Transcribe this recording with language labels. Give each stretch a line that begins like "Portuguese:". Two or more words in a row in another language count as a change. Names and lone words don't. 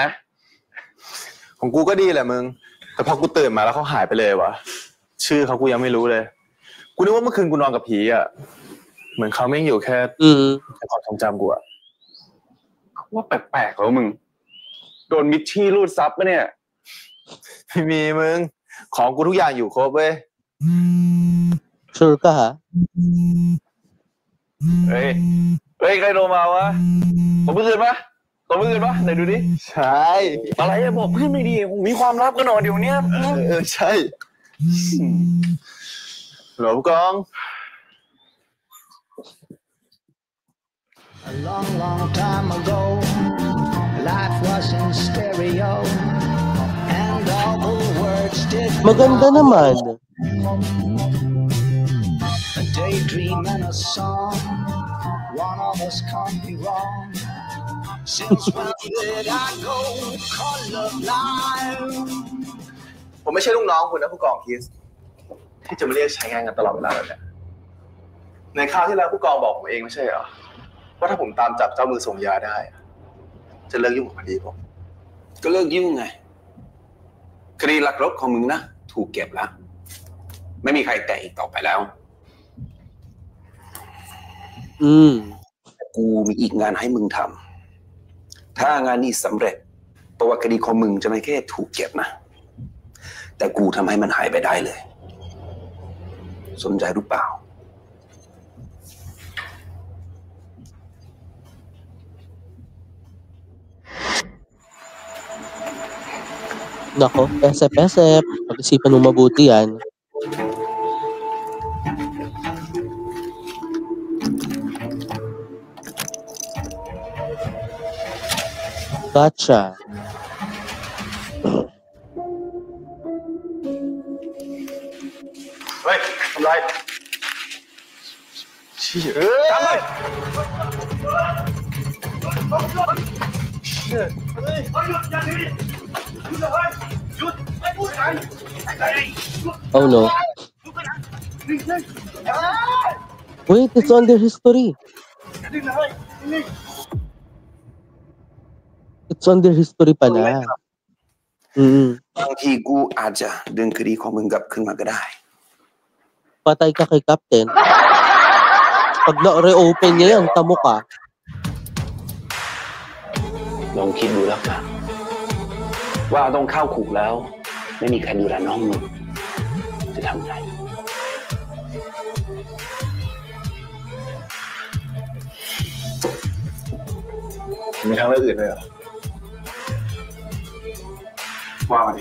Thai: ของกูก็ดีแหละมึง แต่พอกูตื่นมาแล้วเขาหายไปเลยวะชื่อเขากูยังไม่รู้เลย กูนึกว่าเมื่อคืนกูนอนกับผีอ่ะ เหมือนเขาไม่อยู่แค่ความทรงจำกูอ่ะ ว่าแปลกๆแล้วมึง โดนมิชชี่รูดซับปะเนี่ย ไม่มีมึง ของกูทุกอย่างอยู่ครบเว้ย
Filipino: Sure ka, ha?
Thai: เฮ้ยใครโทรมาวะผมเมื่อคืนปะตัวเมื่อคืนปะไหนดูดิ ใช่ อะไรอะบอกเพื่อนไม่ดีผมมีความลับกันหน่อยเดี๋ยวนี้ ใช่หลวงกอง
English: A long, long time ago, life was in stereo, and all the words did
Filipino: Maganda naman.
English: a daydream and a song. One of us can't be wrong. Since when did I go color blind?
Thai: ผมไม่ใช่ลูกน้องคุณนะผู้กองคิสที่จะมาเรียกใช้งานกันตลอดเวลาแบบนี้ในคราวที่แล้วผู้กองบอกผมเองไม่ใช่เหรอว่าถ้าผมตามจับเจ้ามือส่งยาได้จะเลิกยุ่งกับคดีผม ก็เลิกยุ่งไงคดีลักรถของมึงนะถูกเก็บแล้วไม่มีใครแตะอีกต่อไปแล้ว กูมีอีกงานให้มึงทำถ้างานนี้สำเร็จตัวคดีของมึงจะไม่แค่ถูกเก็บนะแต่กูทำให้มันหายไปได้เลยสนใจหรือเปล่า
Filipino: Nako, esep-esep. Pag-isipan mo mabuti yan.
English: Gotcha.
Thai: Hey, ทำไรเชี่ยทำไร
English: Oh no. Wait, it's on their history. It's on their history pala.
Thai: บางทีกูอาจจะดึงคดีของมึงกลับขึ้นมาก็ได้
Filipino: Patay ka kay Captain. Pag na-reopen niya yan, tamo ka.
Thai: ลองคิดดูแล้วกันว่าต้องเข้าคุกแล้ว ไม่มีใครดูแลน้องมึงจะทำไง มีทางเลือกอื่นไหมเหรอว่ามาดิ